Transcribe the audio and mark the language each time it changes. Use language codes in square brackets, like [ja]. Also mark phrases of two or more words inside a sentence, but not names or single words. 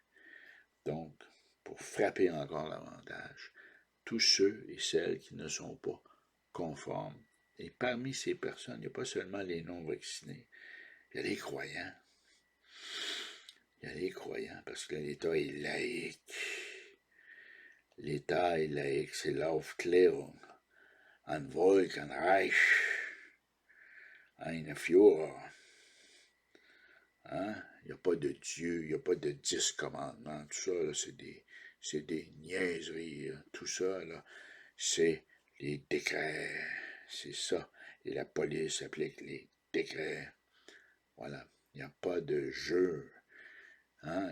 [fr] Donc, pour frapper encore davantage tous ceux et celles qui ne sont pas conformes. Et parmi ces personnes, il n'y a pas seulement les non-vaccinés, il y a les croyants. Il y a les croyants, parce que l'État est laïque. L'État est laïque, c'est l'Aufklärung. [de] Ein Volk, ein Reich, ein Führer. [fr] Hein? Il n'y a pas de Dieu, il n'y a pas de 10 commandements. Tout ça, là, c'est des niaiseries. Là. Tout ça, là, c'est les décrets. C'est ça. Et la police applique les décrets. Voilà. Il n'y a pas de jeu. Hein?